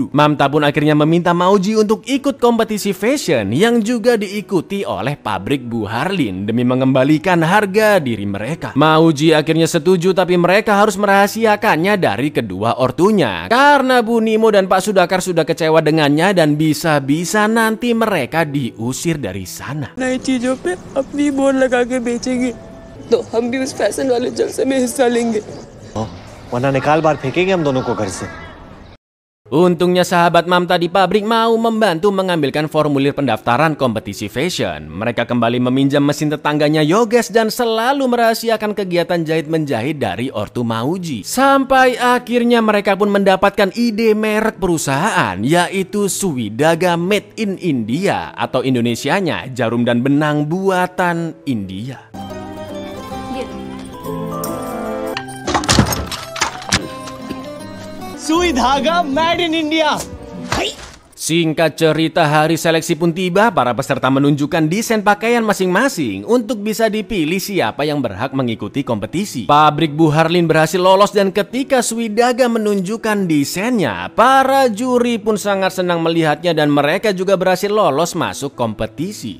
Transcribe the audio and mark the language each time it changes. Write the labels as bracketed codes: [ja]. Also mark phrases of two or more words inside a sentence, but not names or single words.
[id] Mamta pun akhirnya meminta Mauji untuk ikut kompetisi fashion yang juga diikuti oleh pabrik Bu Harlin demi mengembalikan harga diri mereka. Mauji akhirnya setuju tapi mereka harus merahasiakannya dari kedua ortunya karena Bu Nimo dan Pak Sudakar sudah kecewa dengannya dan bisa-bisa nanti mereka diusir dari sana. [hi] नई चीजों पे अपनी बोर्ड लगा के बेचेंगे तो हम भी उस फैशन वाले जलसे में हिस्सा लेंगे वरना निकाल बार फेंकेंगे हम दोनों को घर से। [id] Untungnya sahabat Mamta di pabrik mau membantu mengambilkan formulir pendaftaran kompetisi fashion. Mereka kembali meminjam mesin tetangganya Yoges dan selalu merahasiakan kegiatan jahit-menjahit dari ortu Mauji. Sampai akhirnya mereka pun mendapatkan ide merek perusahaan, yaitu Swidaga Made in India atau Indonesianya jarum dan benang buatan India. [hi] सुई धागा [en] made in India. [id] Singkat cerita, hari seleksi pun tiba. Para peserta menunjukkan desain pakaian masing-masing untuk bisa dipilih siapa yang berhak mengikuti kompetisi. Pabrik Bu Harlin berhasil lolos dan ketika Swidaga menunjukkan desainnya, para juri pun sangat senang melihatnya dan mereka juga berhasil lolos masuk kompetisi.